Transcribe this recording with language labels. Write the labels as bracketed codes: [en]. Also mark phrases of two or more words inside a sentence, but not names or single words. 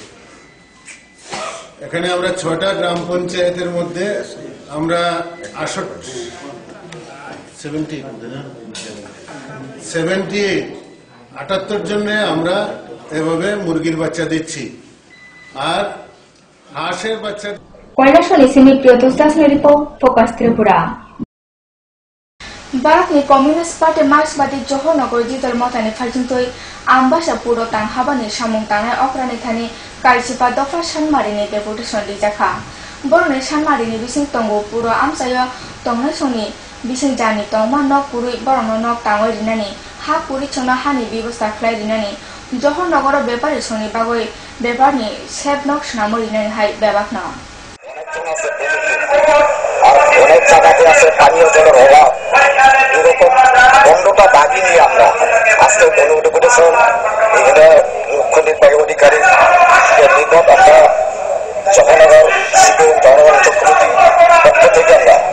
[bn] এখানে আমরা 6টা গ্রাম পঞ্চায়েতের মধ্যে আমরা 78 জন্য আমরা এভাবে মুরগির বাচ্চা দিচ্ছি। আর হাঁসের বাচ্চা [trp] কৈলাসনি sini Priotos Neripo Focus Tripura Barakni Communist Party Marxbadi Johonogor Jidol Motani Farjintoi Ambasha Puro Tang Habani Samung Tangai Okrani Thani Kaisipa Dofa Sanmarini Deputation Dijaka Boroni Sanmarini Bising Tongo Puro Amsaya Tongai Soni Bising Jani Tongma Nok Puri Borono Nok Tangoi Rinani Ha Puri Chona Hani Bibusta Klai Rinani Johonogor Bepari Soni Bagoi Beparni Seb Nok Snamo Rinani Hai Bebakna [bn] অনেক জায়গাতে আছে পানীয় জলের অভাব। এরকম বন্ধটা দাবি নিয়ে আমরা আজকে ডেপুটেশন এখানে মুখ্য নির্বাহী অধিকারী নিকট আমরা জগনগর সিপিএম জনগণ চক্রবর্তী পক্ষ থেকে আমরা